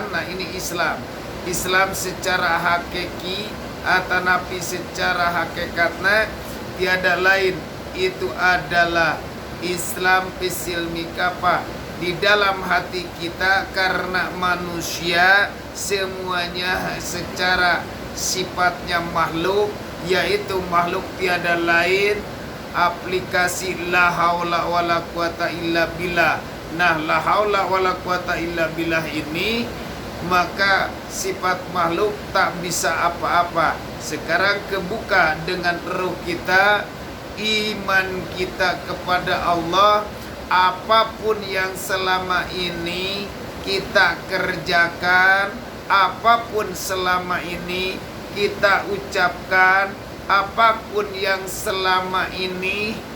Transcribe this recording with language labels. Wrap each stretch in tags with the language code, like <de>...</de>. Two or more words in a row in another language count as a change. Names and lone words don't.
<id>Nah, ini Islam secara hakiki atau nabi secara hakikatnya tiada lain, itu adalah Islam</id> <ar>في السلم كافة</ar> <id>di dalam hati kita, karena manusia semuanya secara sifatnya makhluk, yaitu makhluk tiada lain aplikasi</id> <ar>لا حول ولا قوة إلا بالله.</ar> <id>Nah,</id> <ar>لا حول ولا قوة إلا بالله</ar> <id>ini, maka sifat makhluk tak bisa apa-apa. Sekarang kebuka dengan ruh kita, iman kita kepada Allah. Apapun yang selama ini kita kerjakan, apapun selama ini kita ucapkan, apapun yang selama ini</id>